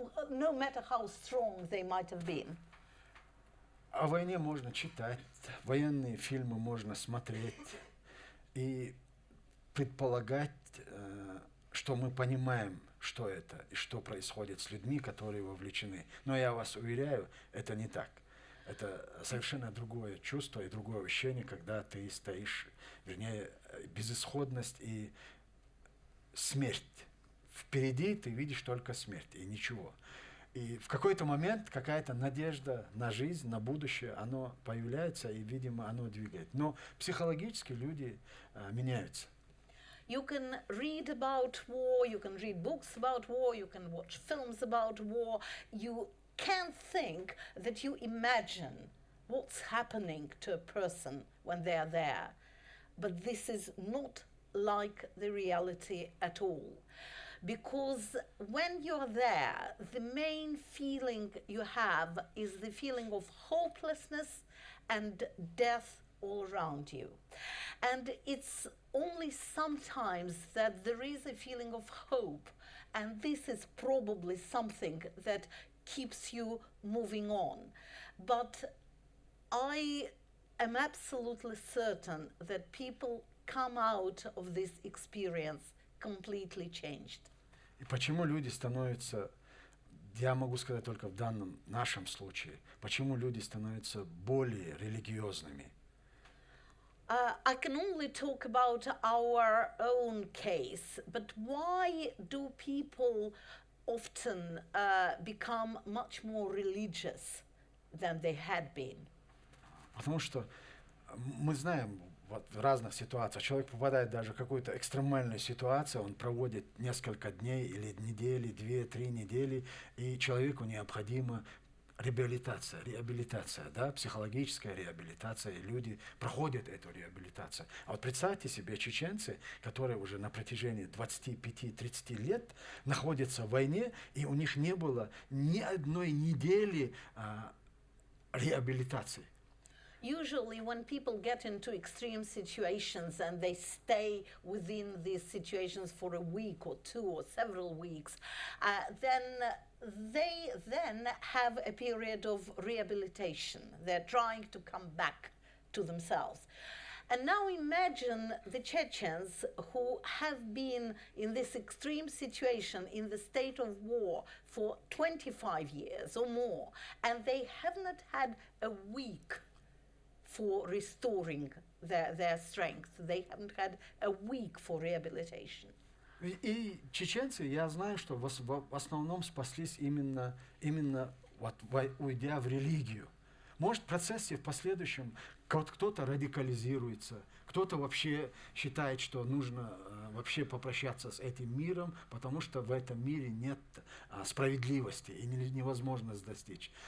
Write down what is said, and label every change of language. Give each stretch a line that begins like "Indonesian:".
English: No matter how strong they might have been.
Russian: О войне можно читать, военные фильмы можно смотреть и предполагать, что мы понимаем, что это и что происходит с людьми, которые вовлечены. Но я вас уверяю, это не так. Это совершенно другое чувство и другое ощущение, когда ты стоишь, вернее, безысходность и смерть. Впереди ты видишь только смерть и ничего. И в какой-то момент какая-то надежда на жизнь, на будущее, оно появляется и, видимо, оно двигает. Но психологически люди меняются.
English: You can read about war, you can read books about war, you can watch films about war. You can think that you imagine what's happening to a person when they are there. But this is not like the reality at all. Because when you're there, the main feeling you have is the feeling of hopelessness and death all around you. And it's only sometimes that there is a feeling of hope, and this is probably something that keeps you moving on. But I am absolutely certain that people come out of this experience completely changed.
Russian: И почему люди становятся, я могу сказать только в данном нашем случае, почему люди становятся более религиозными?
English: I can only talk about our own case, but why do people often become much more religious than they had been?
Russian: Потому что мы знаем, вот в разных ситуациях человек попадает даже в какую-то экстремальную ситуацию, он проводит несколько дней или недели, 2-3 недели, и человеку необходима реабилитация, да, психологическая реабилитация, и люди проходят эту реабилитацию. А вот представьте себе чеченцы, которые уже на протяжении 25-30 лет находятся в войне, и у них не было ни одной недели реабилитации.
English: Usually when people get into extreme situations and they stay within these situations for a week or 2 or several weeks, then they then have a period of rehabilitation. They're trying to come back to themselves. And now imagine the Chechens who have been in this extreme situation in the state of war for 25 years or more, and they have not had a week for restoring their strength. They haven't had a week for rehabilitation.
Russian: И чеченцы, я знаю, что в основном спаслись именно вот, уйдя в религию. Может, в процессе в последующем кто-то радикализируется, кто-то вообще считает, что нужно вообще попрощаться с этим миром, потому что в этом мире нет справедливости и невозможно достичь.